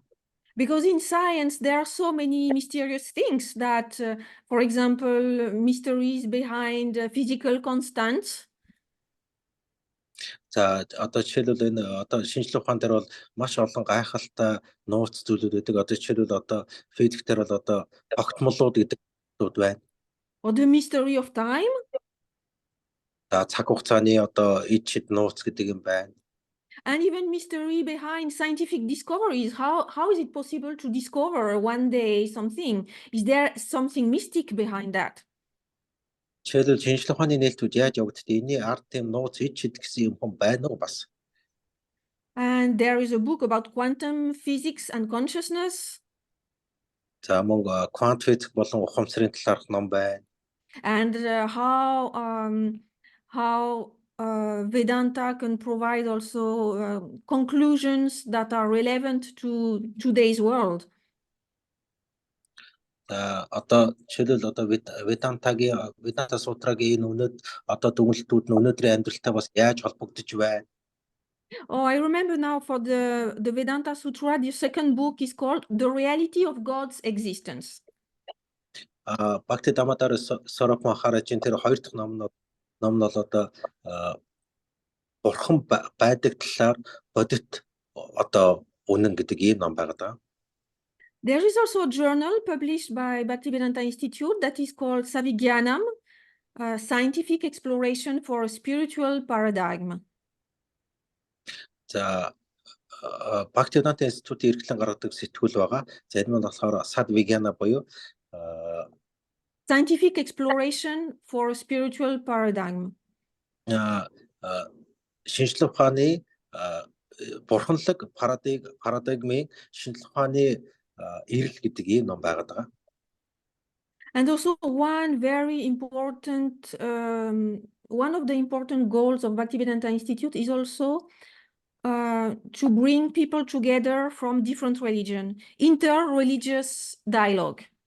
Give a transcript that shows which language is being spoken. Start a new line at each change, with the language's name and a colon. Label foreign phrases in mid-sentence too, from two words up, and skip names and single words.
English: Because in science, there are so many mysterious things that, for example, mysteries behind physical constants.
Mongolian: За одоо жишээлбэл энэ одоо шинжлэх ухаан дээр бол маш олон гайхалтай нууц зүйлүүд байдаг. Одоо жишээлбэл одоо физик дээр бол одоо огтмолууд гэдэг зүйлүүд байна.
English: Or the mystery of time.
Mongolian: За цаг хугацааны одоо ид шид нууц гэдэг юм байна.
English: And even mystery behind scientific discoveries. How is it possible to discover one day something? Is there something mystic behind that?
Mongolian: Жишээлбэл шинжлэх ухааны нээлтүүд яаж явагддгийг энэний ард тийм нууц ид шид гэсэн юм хүн байна уу бас.
English: And there is a book about quantum physics and consciousness.
Mongolian: За мөн квант физик болон ухамсарын талаарх ном байна.
English: And how Vedanta can provide also conclusions that are relevant to today's world.
Mongolian: Одоо жишээлбэл одоо Веданта сутрагийн энэ үнэт одоо дүгнэлтүүд нь өнөөдрийн амьдралтай бас яаж холбогдож байна?
English: Oh, I remember now for the Vedanta Sutra, the second book is called The Reality of God's Existence.
Mongolian: Bhaktivedanta Institute Махараджийн тэр хоёр дахь ном нь бол одоо бурхан байдаг талаар бодит одоо үнэн гэдэг ийм ном байгаа даа.
English: There is also a journal published by Bhaktivedanta Institute that is called Savigyanam, Scientific Exploration for a Spiritual Paradigm.
Mongolian: За Bhaktivedanta Institute эрхлэн гаргадаг сэтгүүл байгаа. За энэ нь болохоор Sadvigana буюу Scientific Exploration for a Spiritual Paradigm. Шинжлэх ухааны бурханлаг парадигмын шинжлэх ухааны эрэл гэдэг ийм ном байгаад байгаа.
English: And also one of the important goals of Bhaktivedanta Institute is also to bring people together from different religions, inter-religious dialogue.